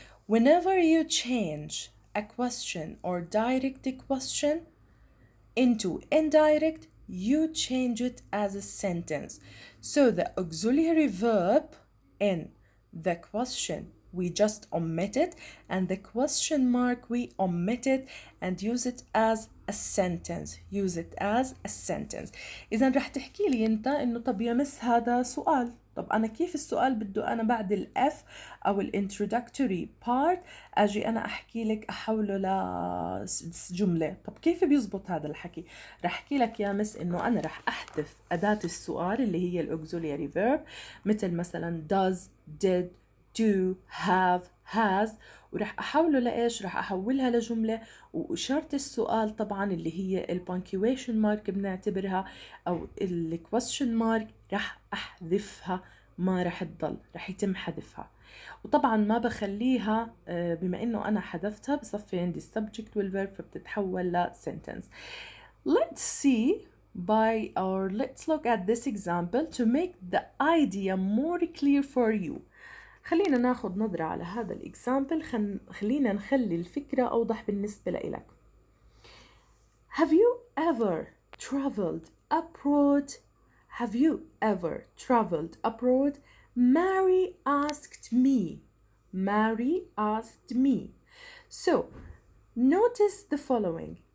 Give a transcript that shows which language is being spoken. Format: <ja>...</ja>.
<en>Whenever you change a question or direct a question into indirect, you change it as a sentence. So the auxiliary verb in the question we just omit it, and the question mark we omit it and use it as a sentence. Use it as a sentence.</en> <ar>إذا رح تحكي لي أنت إنه طب يا مس هذا سؤال، طب أنا كيف السؤال بده أنا بعد ال F أو ال introductory part أجي أنا أحكي لك أحوله لجملة؟ طب كيف بيزبط هذا الحكي؟ رح أحكي لك يا مس إنه أنا رح أحذف أداة السؤال اللي هي ال auxiliary verb، مثل مثلا does, did, do, have, has، ورح أحوله لإيش؟ رح أحولها لجملة، وإشارة السؤال طبعا اللي هي ال punctuation mark بنعتبرها أو ال question mark رح أحذفها، ما رح تضل، رح يتم حذفها. وطبعا ما بخليها بما إنه أنا حذفتها بصفي عندي subject والverb فبتتحول ل sentence.</ar> <en>Let's see or let's look at this example to make the idea more clear for you.</en> <ar>خلينا ناخد نظرة على هذا الإكزامبل. خلينا نخلي الفكرة أوضح بالنسبة لإلك.</ar> <en>Have you ever traveled abroad? Have you ever traveled abroad? Mary asked me. Mary asked me. So, notice the following.</en>